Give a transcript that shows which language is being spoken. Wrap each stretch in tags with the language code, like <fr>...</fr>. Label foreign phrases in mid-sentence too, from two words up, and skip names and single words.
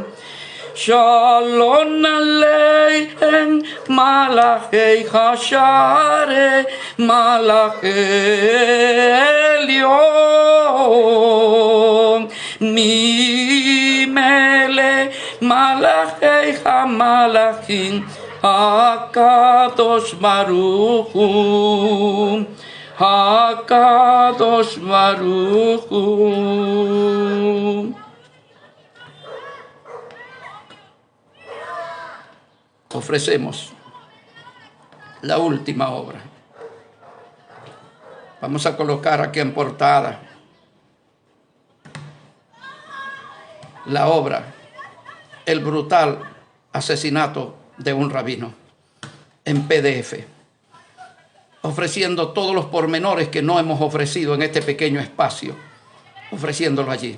<he>שלום עליכם מלאכי השרת מלאכי עליון ממלך מלכי המלכים הקדוש ברוך הוא, הקדוש ברוך הוא.</he> <es>Ofrecemos la última obra Vamos a colocar aquí en portada la obra El brutal asesinato de un rabino en PDF, ofreciendo todos los pormenores que no hemos ofrecido en este pequeño espacio, ofreciéndolo allí.</es>